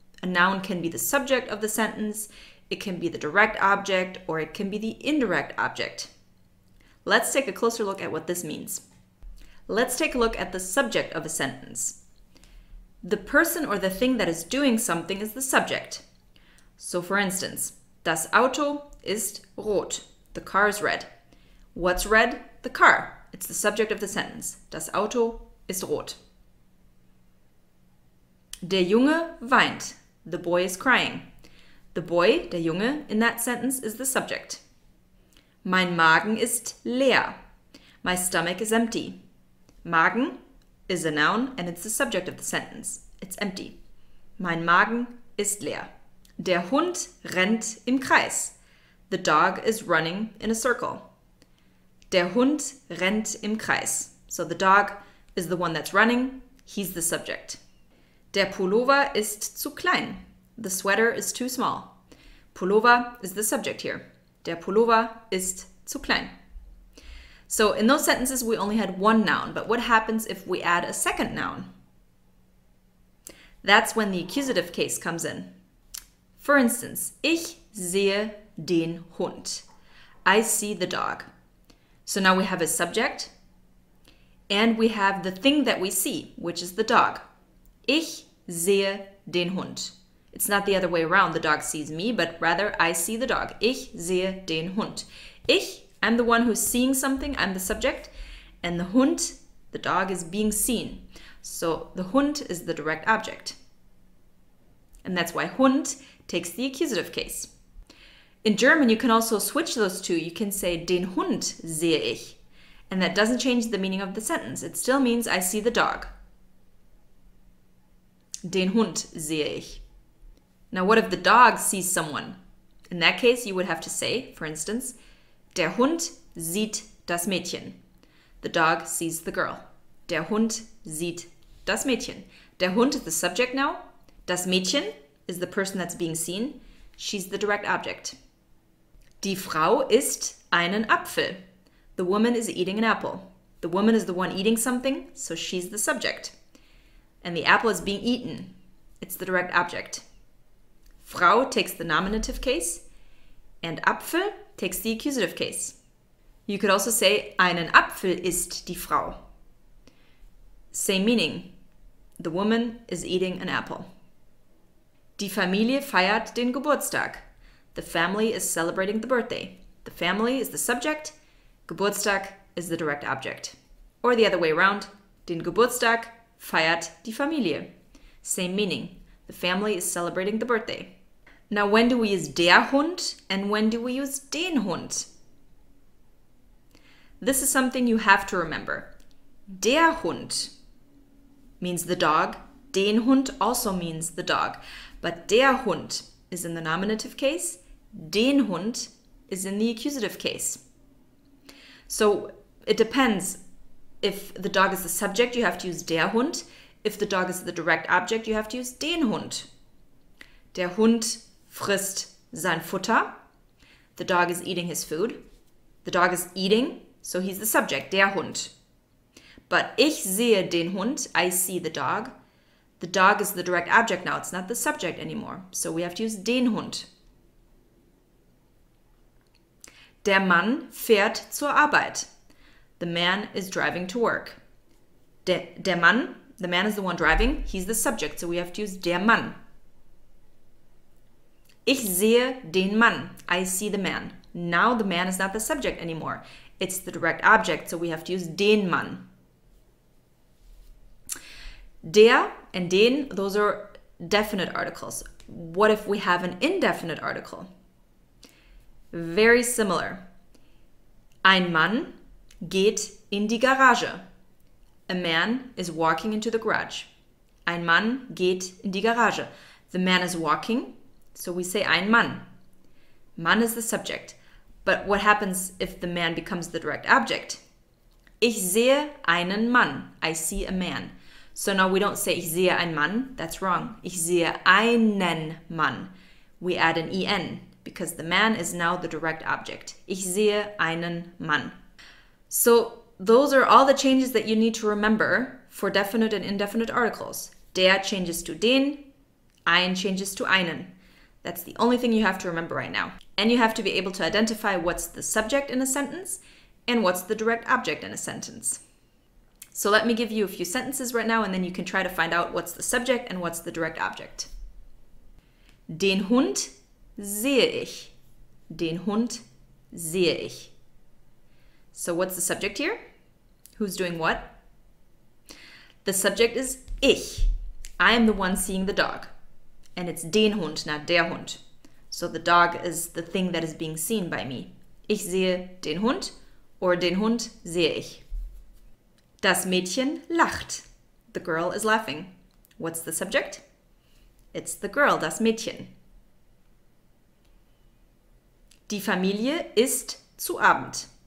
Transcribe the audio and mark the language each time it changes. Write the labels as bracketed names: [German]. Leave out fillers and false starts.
[English] A noun can be the subject of the sentence, it can be the direct object, or it can be the indirect object. Let's take a closer look at what this means. Let's take a look at the subject of a sentence. The person or the thing that is doing something is the subject. So for instance, [German] das Auto ist rot. [English] The car is red. What's red? The car. It's the subject of the sentence. [German] Das Auto ist rot. Der Junge weint. [English] The boy is crying. The boy, der Junge, in that sentence is the subject. [German] Mein Magen ist leer. [English] My stomach is empty. Magen is a noun and it's the subject of the sentence. It's empty. [German] Mein Magen ist leer. Der Hund rennt im Kreis. [English] The dog is running in a circle. [German] Der Hund rennt im Kreis. [English] So the dog is the one that's running. He's the subject. [German] Der Pullover ist zu klein. [English] The sweater is too small. Pullover is the subject here. [German] Der Pullover ist zu klein. [English] So in those sentences, we only had one noun, but what happens if we add a second noun? That's when the accusative case comes in. For instance, [German] ich sehe den Hund. [English] I see the dog. So now we have a subject, and we have the thing that we see, which is the dog. [German] Ich sehe den Hund. [English] It's not the other way around, the dog sees me, but rather I see the dog. [German] Ich sehe den Hund. [English] Ich, I'm the one who's seeing something, I'm the subject, and the Hund, the dog, is being seen. So the Hund is the direct object. And that's why Hund takes the accusative case. In German, you can also switch those two. You can say, [German] den Hund sehe ich. [English] And that doesn't change the meaning of the sentence. It still means I see the dog. [German] Den Hund sehe ich. [English] Now, what if the dog sees someone? In that case, you would have to say, for instance, [German] der Hund sieht das Mädchen. [English] The dog sees the girl. [German] Der Hund sieht das Mädchen. [English] Der Hund is the subject now. Das Mädchen is the person that's being seen. She's the direct object. [German] Die Frau isst einen Apfel. [English] The woman is eating an apple. The woman is the one eating something, so she's the subject. And the apple is being eaten. It's the direct object. Frau takes the nominative case, and Apfel takes the accusative case. You could also say, [German] einen Apfel isst die Frau. [English] Same meaning. The woman is eating an apple. [German] Die Familie feiert den Geburtstag. [English] The family is celebrating the birthday. The family is the subject. Geburtstag is the direct object. Or the other way around. [German] Den Geburtstag feiert die Familie. [English] Same meaning. The family is celebrating the birthday. Now, when do we use der Hund and when do we use den Hund? This is something you have to remember. Der Hund means the dog. Den Hund also means the dog. But der Hund is in the nominative case. Den Hund is in the accusative case. So it depends. If the dog is the subject, you have to use der Hund. If the dog is the direct object, you have to use den Hund. [German] Der Hund frisst sein Futter. [English] The dog is eating his food. The dog is eating, so he's the subject, der Hund. But [German] ich sehe den Hund, [English] I see the dog. The dog is the direct object now, it's not the subject anymore. So we have to use den Hund. [German] Der Mann fährt zur Arbeit. [English] The man is driving to work. Der Mann, the man is the one driving. He's the subject, so we have to use der Mann. [German] Ich sehe den Mann. [English] I see the man. Now the man is not the subject anymore. It's the direct object, so we have to use den Mann. Der and den, those are definite articles. What if we have an indefinite article? Very similar. [German] Ein Mann geht in die Garage. [English] A man is walking into the garage. [German] Ein Mann geht in die Garage. [English] The man is walking So we say ein Mann. Mann is the subject. But what happens if the man becomes the direct object? [German] Ich sehe einen Mann. [English] I see a man. So now we don't say [German] ich sehe einen Mann. [English] That's wrong. [German] Ich sehe einen Mann. [English] We add an en because the man is now the direct object. [German] Ich sehe einen Mann. [English] So those are all the changes that you need to remember for definite and indefinite articles. Der changes to den. Ein changes to einen. That's the only thing you have to remember right now. And you have to be able to identify what's the subject in a sentence and what's the direct object in a sentence. So let me give you a few sentences right now and then you can try to find out what's the subject and what's the direct object. [German] Den Hund sehe ich. Den Hund sehe ich. [English] So what's the subject here? Who's doing what? The subject is ich. I am the one seeing the dog. And it's den Hund, not der Hund. So the dog is the thing that is being seen by me. [German] Ich sehe den Hund or den Hund sehe ich. Das Mädchen lacht. [English] The girl is laughing. What's the subject? It's the girl, das Mädchen. [German] Die Familie isst zu Abend.